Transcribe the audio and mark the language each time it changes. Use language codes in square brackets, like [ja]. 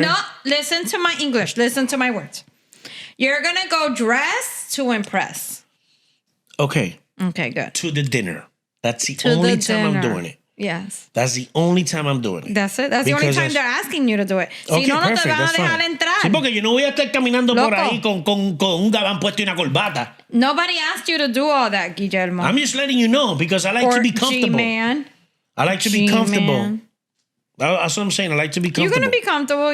[en] No, listen to my English. Listen to my words. You're going to go dress to impress. Okay. Okay, good. To the dinner. That's the only time I'm doing it. Yes. That's the only time I'm doing it. That's it. That's the only time they're asking you to do it. Okay, [es] si no, [en] perfect. [es] No te van a dejar entrar. Sí, porque yo no voy a estar caminando por ahí con un gabán puesto y una corbata. [en] Nobody asked you to do all that, Guillermo. I'm just letting you know because I like to be comfortable. G-man. I like to be comfortable. That's what I'm saying. I like to be comfortable. You're going to be comfortable.